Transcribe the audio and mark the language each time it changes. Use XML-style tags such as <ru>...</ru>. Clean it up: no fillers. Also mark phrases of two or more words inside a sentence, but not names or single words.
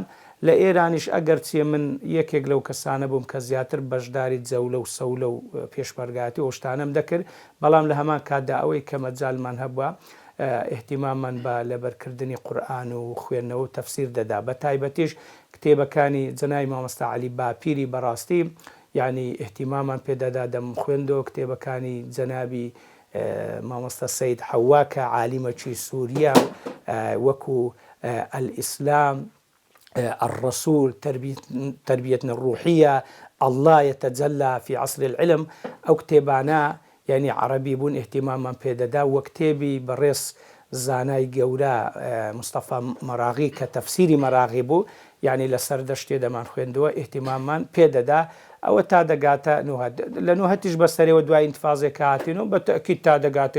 <ckb>لە ئێرانیش ئەگەر چیە من یەکێک لەو کەسانە بووم کە زیاتر بەشداری جەولە و سەولە و پێشمەرگاتی ئەوشتانەم دەکرد بەڵام لە هەمان کاتدا ئەوەی کە مەجالمان هەبووە ئێحتیماممان بە لەبەرکردنی قورئان و خوێندنەوە و تەفسیر دەدا. بە تایبەتیش کتێبەکانی جەنابی مامۆستا عەلی باپیری بەڕاستی ینی ئێحتیمامان پێدەدا دەم خوێندەوە کتێبەکانی جەنابی مامۆستا سەید حەوا کە عالیمەکی سووریا وەکو الئیسلام الرسول تربية الروحية الله يتجلى في عصر العلم ئەو کتێبانە یعنی عەرەبی بوون ئێحتیمامان پێدەدا وە کتێبی بەڕێز زانای گەورە مستەفا مەراغی کە تەفسیری مەراغی بوو یعنی لەسەر دەشتێ دەمان خوێندەوە ئێحتیمامان پێدەدا ئەوە تا دەگاتە لە نوهەتیش بەسەرەوە دوای ئینتفاازێک هاتین و بە تەکید تا دەگاتە</ckb>